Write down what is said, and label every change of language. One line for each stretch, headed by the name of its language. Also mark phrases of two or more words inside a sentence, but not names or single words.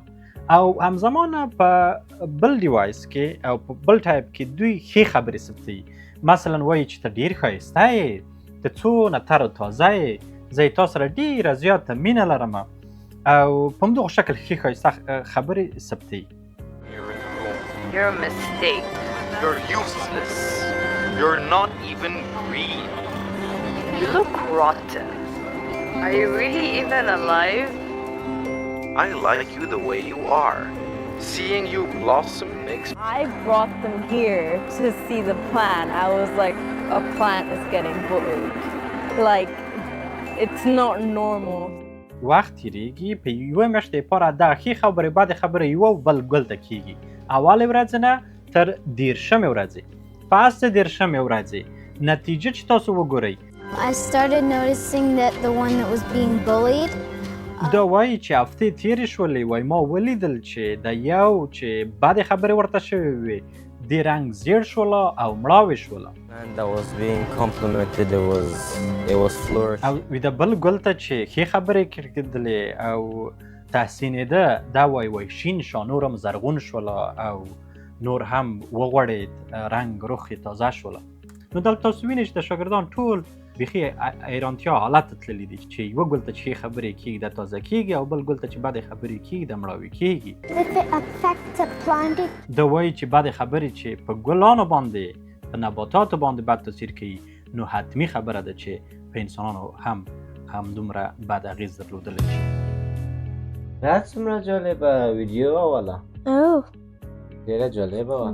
Pashto: او همزمانه په بل ډیوایس کې او په بل ټایپ کې دوی ښې خبرې ثبتوي، مثلا وایي چې ته ډېر ښایسته یې، ته څونه تر و تازه یې، زه یې تا سره ډېره زیاته مینه لرم او په همدغه شکل ښې ښایسته خبرې ثبتوي.
English: You're a mistake. You're useless. You're not even green. You look rotten. Are you really even alive? I like you the way you are. Seeing you blossom makes I brought them here to see the plant. I was like, a plant is getting bullied. Like, it's not normal.
Pashto: وخت تېرېږي، په یوه میاشت دپاره دغه ښې خبرې بدې خبرې یوه بل ګل ته کېږي. اولې ورځې نه تر 13مې ورځې، پس د 13مې ورځې نتیجه چې تاسو وګورئ،
English: I started noticing that the one that was being bullied
Pashto: دا وایي چې هفتې تېرې شولې، وایي ما ولیدل چې د یو چې بدې خبرې ورته شوې وې د رنګ زیړ شوله او مړاوې شوله.
English: And that was being complimented, it was flourishing.
Pashto: او د بل ګل ته چې ښې خبرې کېدلې او تحسینېده، دا وایي شین شو، نور هم زرغون شوله او نور هم وغوړېد، رنګ روح یې تازه شوله. نو دلته تاسو وینئ چې د شاګردان ټول بیخي حیرانتیا حالت ته تللي دي چې یوه ګل ته چې ښې خبرې کېږي دا تازه کېږي او بل ګل ته چې بدې خبرې کېږي دا مړاوي کېږي.
English: if it affects a plant
Pashto: دا وایي چې بدې خبرې چې په ګلانو باندې په نباتاتو باندې بد تاثیر کوي نو حتمی خبره ده چې په انسانانو هم دومره بد اغیز درلودلی شي. دا څومره جالبه ویډیو والا اوه ډېره جالبه وه.